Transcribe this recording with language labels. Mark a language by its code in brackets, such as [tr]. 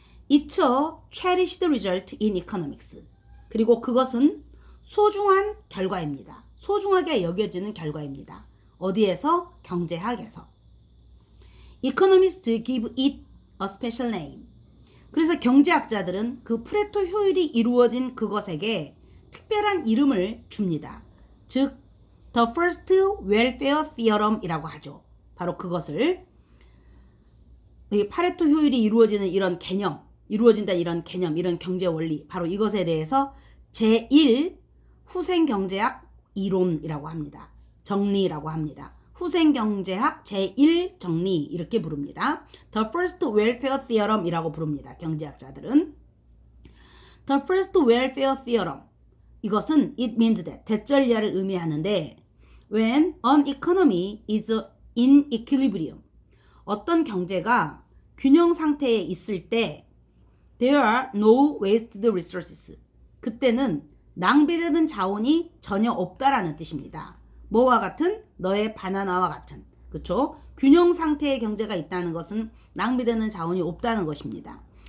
[en] It's a cherished result in economics. [ko] 그리고 그것은 소중한 결과입니다. 소중하게 여겨지는 결과입니다. 어디에서? 경제학에서. [en] Economists give it a special name. [ko] 그래서 경제학자들은 그 프레토 효율이 이루어진 그것에게 특별한 이름을 줍니다. 즉, [en] the first welfare theorem [ko] 이라고 하죠. 바로 그것을, 파레토 효율이 이루어지는 이런 개념, 이런 경제 원리, 바로 이것에 대해서 제1 후생경제학 이론이라고 합니다. 정리라고 합니다. 후생경제학 제1 정리, 이렇게 부릅니다. [en] The first welfare theorem [ko] 이라고 부릅니다. 경제학자들은. [en] The first welfare theorem, [ko] 이것은 [en] it means that, [ko] 대절 이하를 의미하는데, [en] when an economy is in equilibrium, [ko] 어떤 경제가 균형 상태에 있을 때 [en] there are no wasted resources, [ko] 그때는 낭비되는 자원이 전혀 없다라는 뜻입니다. 뭐와 같은? 너의 바나나와 같은. 그쵸? 균형 상태의 경제가 있다는 것은 낭비되는 자원이 없다는 것입니다.